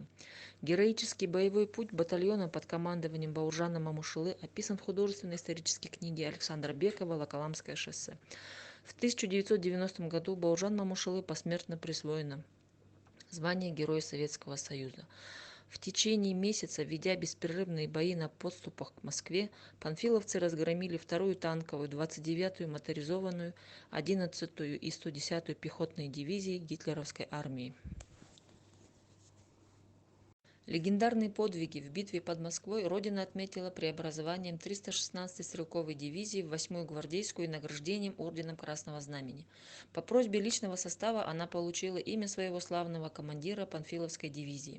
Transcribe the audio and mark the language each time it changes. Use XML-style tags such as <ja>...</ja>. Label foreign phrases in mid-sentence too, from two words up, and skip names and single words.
<ru>Героический боевой путь батальона под командованием Бауржана Мамушулы описан в художественной исторической книге Александра Бекова «Волоколамское шоссе». В 1990 году Бауржан Мамушулы посмертно присвоено звание Героя Советского Союза. В течение месяца, ведя беспрерывные бои на подступах к Москве, панфиловцы разгромили 2-ю танковую, 29-ю моторизованную, 11-ю и 110-ю пехотные дивизии гитлеровской армии. Легендарные подвиги в битве под Москвой Родина отметила преобразованием 316-й стрелковой дивизии в 8-ю гвардейскую и награждением орденом Красного Знамени. По просьбе личного состава она получила имя своего славного командира Панфиловской дивизии.</ru>